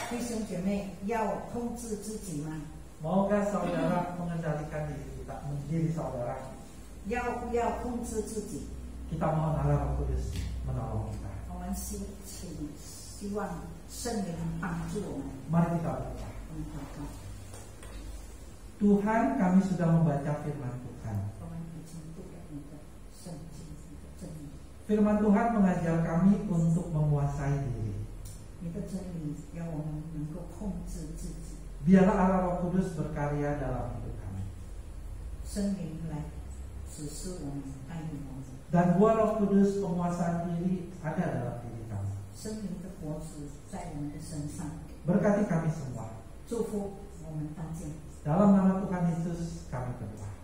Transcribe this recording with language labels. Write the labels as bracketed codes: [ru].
[zh] 弟兄姐妹要控制自己吗？ [id] Moga saudara mengendalikan diri saudara. [zh] 要不要控制自己？ [id] Kita mohon Allah Roh Kudus menolong kita. [zh] 我们希望圣灵帮助我们。 [id] Mari kita berdoa. [zh] 我们祷告。 [id] Tuhan, kami sudah membaca firman Tuhan. [zh] 我们已经读了你的圣经，你的真理。 [id] Firman Tuhan mengajar kami untuk menguasai diri. [zh] 你的真理让我们能够控制自己。 [id] Biarlah Allah Roh Kudus berkarya dalam hidup kami. [zh] 圣灵来指示我们，带领我们。 [id] Dan buah Roh Kudus penguasaan diri ada dalam diri kami. [zh] 圣灵的果子在我们的身上， [id] Berkati kami semua. [zh] 祝福我们大家。 [id] Dalam nama Tuhan Yesus kami berdoa.